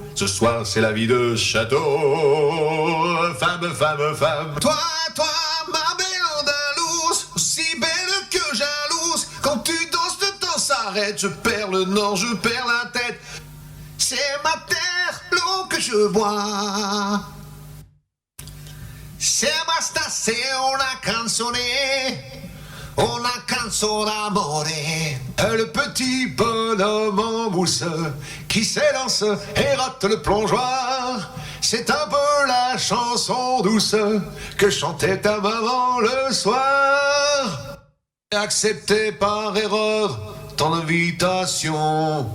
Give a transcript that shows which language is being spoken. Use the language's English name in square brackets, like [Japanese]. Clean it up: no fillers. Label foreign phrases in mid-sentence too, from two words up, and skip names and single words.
[French] Ce soir c'est la vie de château. Femme, femme, femme. Toi, ma belle andalouse, aussi belle que jalouse. Quand tu danses, le temps s'arrête. Je perds le nord, je perds la tête. C'est ma terre, l'eau que je bois. [Italian] Se basta se una canzone, una canzone d'amore. [French] Le petit bonhomme en mousse qui s'élance et rate le plongeoir. C'est un peu la chanson douce que chantait ta maman le soir. Accepté par erreur ton invitation.